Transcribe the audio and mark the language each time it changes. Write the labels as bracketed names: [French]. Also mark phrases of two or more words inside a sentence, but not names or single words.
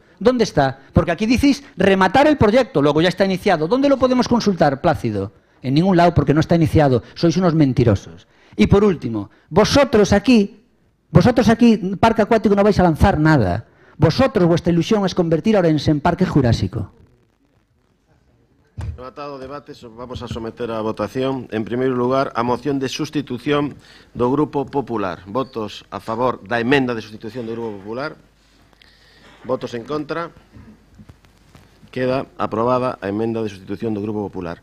[Spanish] ¿Dónde está? Porque aquí decís rematar el proyecto, luego ya está iniciado. ¿Dónde lo podemos consultar, Plácido? En ningún lado porque no está iniciado. Sois unos mentirosos. Y por último, vosotros aquí, parque acuático no vais a lanzar nada. Vosotros, vuestra ilusión es convertir a Ourense en parque jurásico. [Galician] Rematado o debate, vamos a someter a votación, en primeiro lugar, a moción de sustitución do Grupo Popular. Votos a favor da emenda de sustitución do Grupo Popular. Votos en contra. Queda aprobada a emenda de sustitución do Grupo Popular.